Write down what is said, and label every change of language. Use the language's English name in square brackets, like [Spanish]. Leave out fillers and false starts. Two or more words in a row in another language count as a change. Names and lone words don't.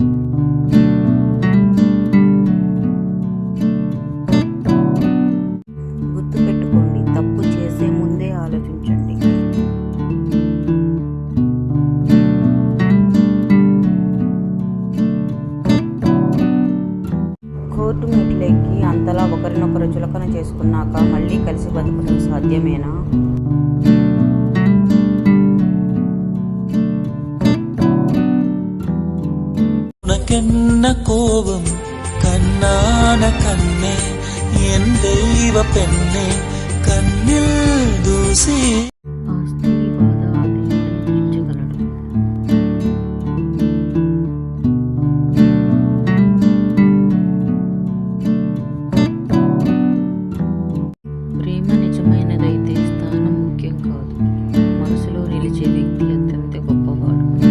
[Telugu] గుర్తుపెట్టుకోండి, తప్పు చేసే ముందే ఆలోచించండి. కోర్టు మెట్లెక్కి అంతలా ఒకరినొకరు చులకన చేసుకున్నాక మళ్ళీ కలిసి బతకడం సాధ్యమేనా? [Tamil] உனக்கென்ன கோபம் கண்ணான கண்ணே என் தெய்வ பெண்ணே கண்ணில் தூசி. [Telugu] ఆ స్త్రీ బాధ ఆ దేవుడే తీర్చగలడు. ప్రేమ నిజమైనదైతే స్థానం ముఖ్యం కాదు, మనసులో నిలిచే వ్యక్తి అత్యంత గొప్పవాడు.